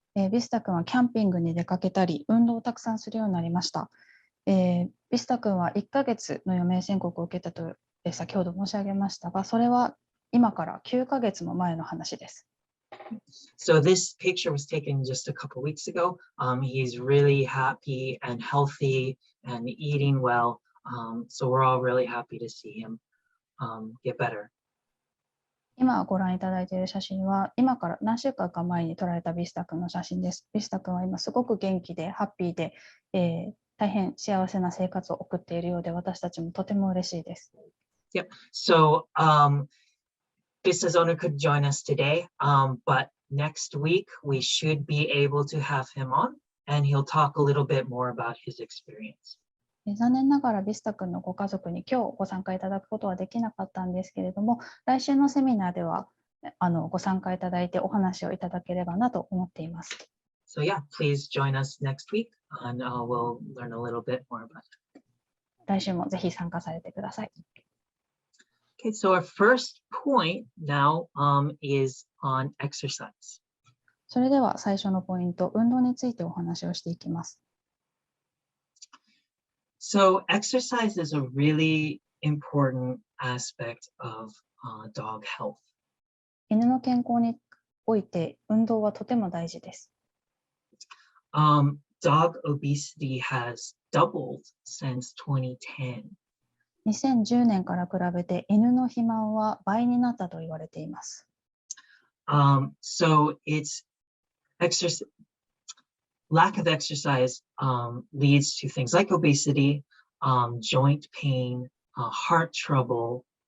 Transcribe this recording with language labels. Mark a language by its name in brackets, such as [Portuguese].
[Japanese] ビスタ君はキャンピングに出かけたり、運動をたくさんするようになりました。ビスタ君は1ヶ月の余命宣告を受けたと先ほど申し上げましたが、それは今から9ヶ月も前の話です。 [English] So this picture was taken just a couple weeks ago. He's really happy and healthy and eating well. So we're all really happy to see him get better. [Japanese] 今ご覧いただいている写真は今から何週間か前に撮られたビスタ君の写真です。ビスタ君は今すごく元気でハッピーで、大変幸せな生活を送っているようで、私たちもとても嬉しいです。 [English] Yep. So Vista's owner could join us today, but next week we should be able to have him on, and he'll talk a little bit more about his experience. [Japanese] 残念ながらビスタ君のご家族に今日ご参加いただくことはできなかったんですけれども、来週のセミナーではご参加いただいてお話をいただければなと思っています。 [English] So yeah, please join us next week, and we'll learn a little bit more about it. [Japanese] 来週もぜひ参加されてください。 [English] Okay, so our first point now is on exercise. [Japanese] それでは最初のポイント、運動についてお話をしていきます。 [English] So exercise is a really important aspect of dog health. [Japanese] 犬の健康において運動はとても大事です。 [English] Dog obesity has doubled since 2010. [Japanese] 2010年から比べて犬の肥満は倍になったと言われています。 [English] So it's lack of exercise leads to things like obesity, joint pain, heart trouble.